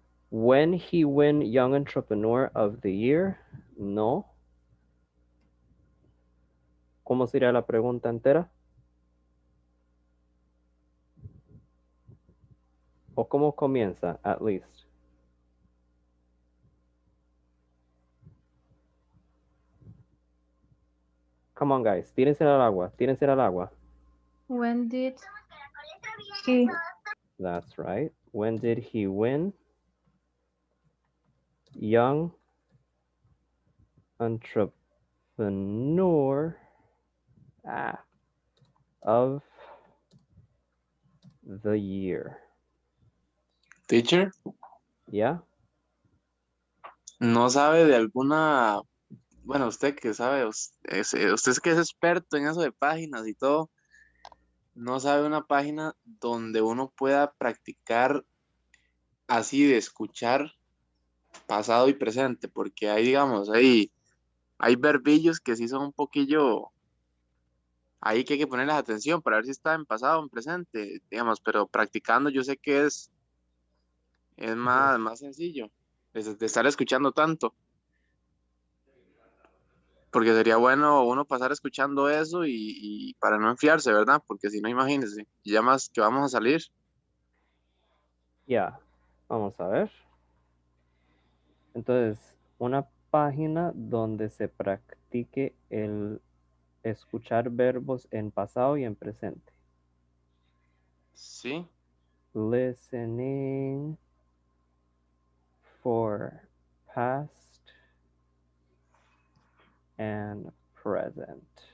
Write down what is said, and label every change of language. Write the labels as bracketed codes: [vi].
[en] When he win Young Entrepreneur of the Year? No. [es] ¿Cómo sería la pregunta entera? ¿O cómo comienza, [en] at least? Come on, guys. [es] Tírense al agua. Tírense al agua. [en] When did he? That's right. When did he win? Young entrepreneur of the year. Teacher, Yeah. [es] ¿no sabe de alguna, bueno, usted que sabe, usted es que es experto en eso de páginas y todo, no sabe una página donde uno pueda practicar así de escuchar pasado y presente? Porque hay, digamos, hay verbillos que sí son un poquillo ahí que hay que ponerles atención para ver si está en pasado o en presente, digamos, pero practicando yo sé que es más sencillo de estar escuchando tanto, porque sería bueno uno pasar escuchando eso y para no enfiarse, ¿verdad? Porque si no, imagínense, y ya más que vamos a salir. Ya. Vamos a ver. Entonces, una página donde se practique el escuchar verbos en pasado y en presente. Sí. [en] Listening for past and present.